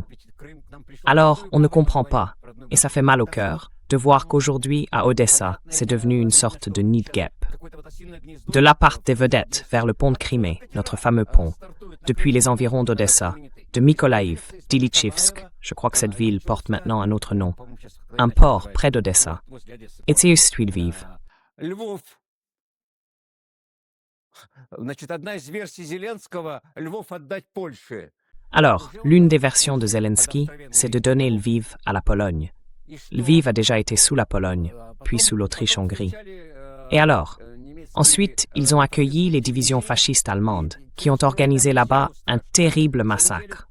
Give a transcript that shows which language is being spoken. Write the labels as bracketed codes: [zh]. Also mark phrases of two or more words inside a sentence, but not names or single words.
[fr] Alors, on ne comprend pas, et ça fait mal au cœur, de voir qu'aujourd'hui, à Odessa, c'est devenu une sorte de nid de guêpe. De là partent des vedettes vers le pont de Crimée, notre fameux pont, depuis les environs d'Odessa, de Mykolaïv, d'Ilitchivsk, je crois que cette ville porte maintenant un autre nom, un port près d'Odessa, et Tseustvilviv. Lvov. [ru] Значит, одна из версий Зеленского — Львов отдать Польше. [fr] Alors, l'une des versions de Zelensky, c'est de donner Lviv à la Pologne. Lviv a déjà été sous la Pologne, puis sous l'Autriche-Hongrie. Et alors? Ensuite, ils ont accueilli les divisions fascistes allemandes, qui ont organisé là-bas un terrible massacre.